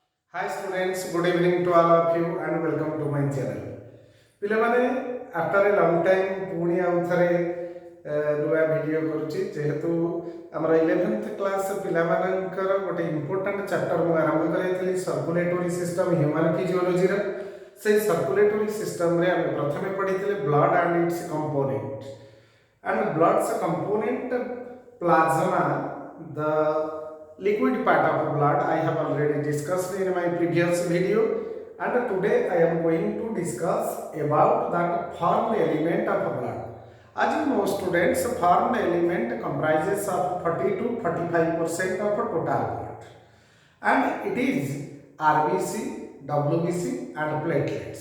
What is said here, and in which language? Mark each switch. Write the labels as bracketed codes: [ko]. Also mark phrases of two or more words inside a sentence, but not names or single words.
[en] Hi students, good evening to all of you and welcome to my channel. [or] ପିଲାମାନେ [en] after a long time [or] ପୁଣି ଆଉ ଥରେ ନୂଆ ଭିଡ଼ିଓ କରୁଛି ଯେହେତୁ ଆମର 11th କ୍ଲାସ୍ ପିଲାମାନଙ୍କର [en] ଗୋଟେ important chapter [or] ମୁଁ ଆରମ୍ଭ କରିଥିଲି [en] circulatory system human physiologyର ସେଇ circulatory systemରେ [or] ଆମେ ପ୍ରଥମେ ପଢ଼ିଥିଲେ [en] blood and its component and blood's component plasma, the liquid part of blood, I have already discussed in my previous video, and today I am going to discuss about that formed element of blood. As you know students, formed element comprises of 40 to 45% of total blood, and it is RBC, WBC and platelets.